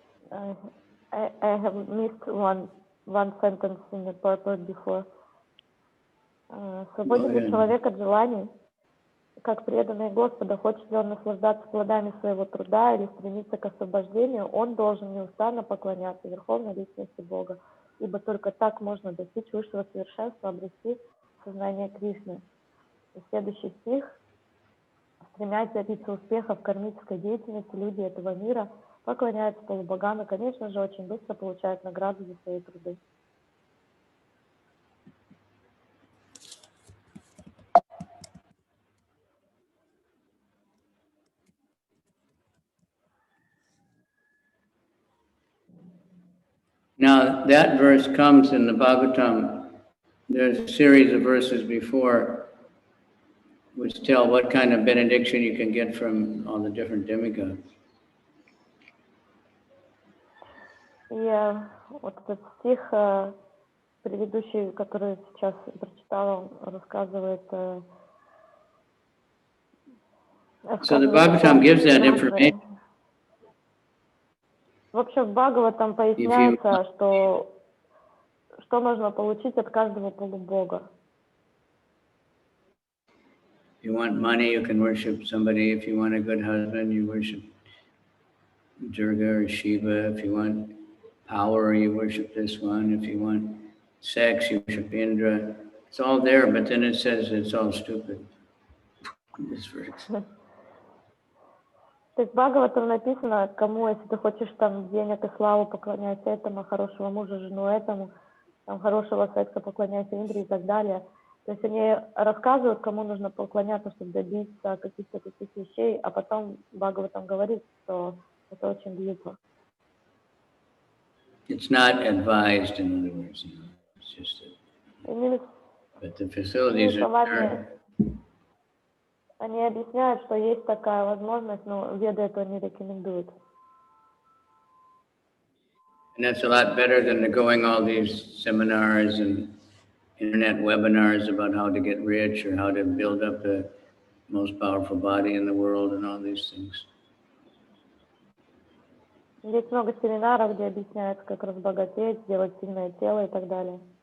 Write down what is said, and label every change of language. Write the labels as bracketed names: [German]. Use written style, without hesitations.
[English] I have missed one sentence in the purport before. [Russian] Свободен ли человек от желаний, как преданный Господа, хочет ли он наслаждаться плодами своего труда или стремиться к освобождению, он должен неустанно поклоняться Верховной Личности Бога, ибо только так можно достичь высшего совершенства, обрести сознание Кришны. И следующий стих. Стремясь добиться успеха в кармической деятельности, люди этого мира поклоняются полубогам и, конечно же, очень быстро получают награду за свои труды. [English] Now, that verse comes in the Bhagavatam. There's a series of verses before which tell what kind of benediction you can get from all the different demigods. [Russian] И вот этот стих, предыдущий, который сейчас прочитала, он рассказывает... [English] So the Bhagavatam gives that information. [Russian] В общем, в Бхагаватам поясняется, что можно получить от каждого полубога. [English] If you want money, you can worship somebody. If you want a good husband, you worship Durga or Shiva. If you want power, you worship this one. If you want sex, you worship Indra. It's all there, but then it says it's all stupid. This verse. [Russian] То есть в Бхагаватам написано, кому, если ты хочешь там денег и славу, поклоняйся этому, хорошего мужа, жену этому, там, хорошего секса, поклоняйся Индре и так далее. То есть они рассказывают, кому нужно поклоняться, чтобы добиться каких-то таких вещей, а потом Бхагаватам говорит, что это очень глупо. [English] It's not advised, in other words. It's just that. But the facilities are there. [Russian] Они объясняют, что есть такая возможность, но веды этого не рекомендуют. [English] And that's a lot better than going all these seminars and internet webinars about how to get rich or how to build up the most powerful body in the world and all these things. [Russian] Есть много семинаров, где объясняется, как разбогатеть, сделать сильное тело и так далее.